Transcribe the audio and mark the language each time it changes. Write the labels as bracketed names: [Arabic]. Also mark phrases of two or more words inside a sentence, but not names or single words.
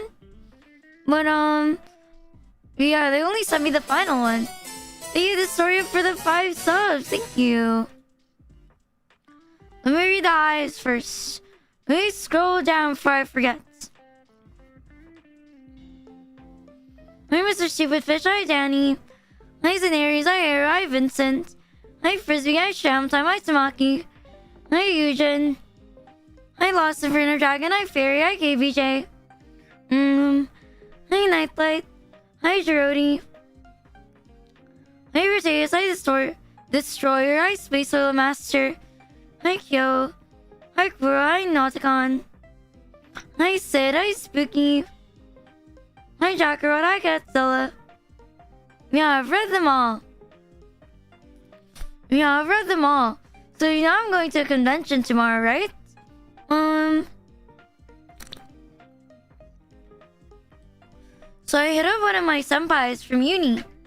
[English] But yeah, they only sent me the final one. Thank you, Historia, for the 5 subs. Thank you. Let me read the eyes first. Let me scroll down before I forget. Hi, Mr. Stupid Fish. Hi, Danny. Hi Zaneris, hi Hera, hi Vincent. Hi Frisbee, hi Shamtime, hi Tamaki. Hi Eugen. Hi Lost of Rina Dragon, hi Fairy, hi KBJ. Hi Nightlight. Hi Jerody. Hi Roteus, hi Destroyer, hi Space Oil Master. Hi Kyo. Hi Kuro, hi Nauticon. Hi Sid, hi Spooky. Hi Jackarot, hi Catzilla. Yeah, I've read them all. So you know I'm going to a convention tomorrow, right? So I hit up one of my senpais from uni.